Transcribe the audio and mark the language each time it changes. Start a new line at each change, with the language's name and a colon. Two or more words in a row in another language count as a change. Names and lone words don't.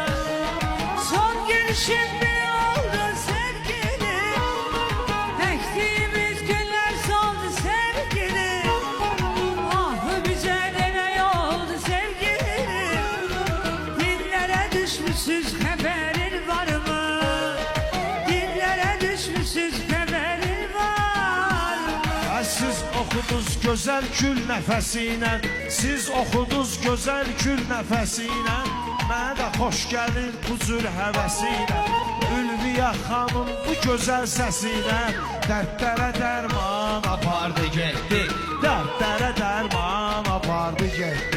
Turkish: Son gelişin bir oldu sevgilim, ektiğimiz günler soldu sevgilim. Ah bize de ne oldu sevgilim, dillere düşmüşüz haberin var mı? Dillere düşmüşüz haberin var mı?
Azerbaijani: Siz oxuduz gözəl gül nəfəsinə, siz oxuduz gözəl gül nəfəsinə. Mənə də xoş gəlir bu cür həvəsinə, Ülviyə xanım bu gözəl səsinə. Dərdlərə dərman apardı getdi, dərdlərə dərman apardı getdi.